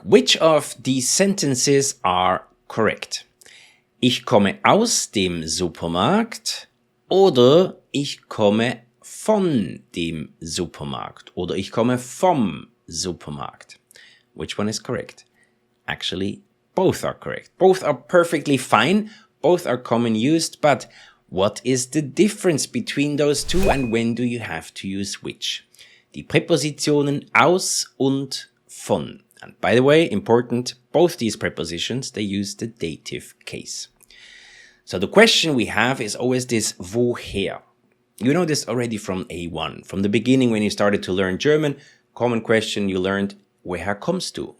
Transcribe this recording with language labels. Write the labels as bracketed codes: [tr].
[en] Which of these sentences are correct? [de] Ich komme aus dem Supermarkt oder ich komme von dem Supermarkt oder ich komme vom Supermarkt. [en] Which one is correct? Actually, both are correct. Both are perfectly fine. Both are common used, but what is the difference between those two and when do you have to use which? [de] Die Präpositionen aus und von. [en] And by the way, important, both these prepositions, they use the dative case. So the question we have is always this woher. You know this already from A1. From the beginning when you started to learn German, common question you learned, [de] woher kommst du?